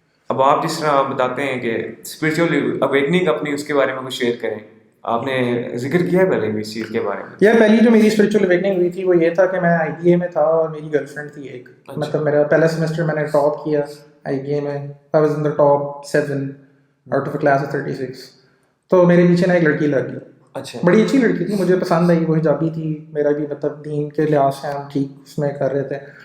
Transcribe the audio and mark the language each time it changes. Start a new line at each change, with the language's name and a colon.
Urdu: اب آپ جس طرح بتاتے ہیں کہ اسپرچول اویکننگ اپنی، اس کے بارے میں کچھ شیئر کریں. آپ نے ذکر کیا ہے پہلے بھی اس چیز کے بارے میں. یار پہلی جو میری اسپرچول اویکننگ ہوئی تھی وہ یہ تھا کہ میں آئی بی اے میں تھا اور میری گرل فرینڈ تھی ایک. مطلب میرا پہلا سیمسٹر میں نے ٹاپ کیا آئی بی اے میں.
English: I was in the top 7 out of a class of 36.
Urdu: تو میرے پیچھے نا ایک لڑکی لگ گئی. اچھا. بڑی اچھی لڑکی تھی، مجھے پسند آئی، وہ حجابی تھی. میرا بھی مطلب دین کے لحاظ سے ہم ٹھیک اس میں کر رہے تھے.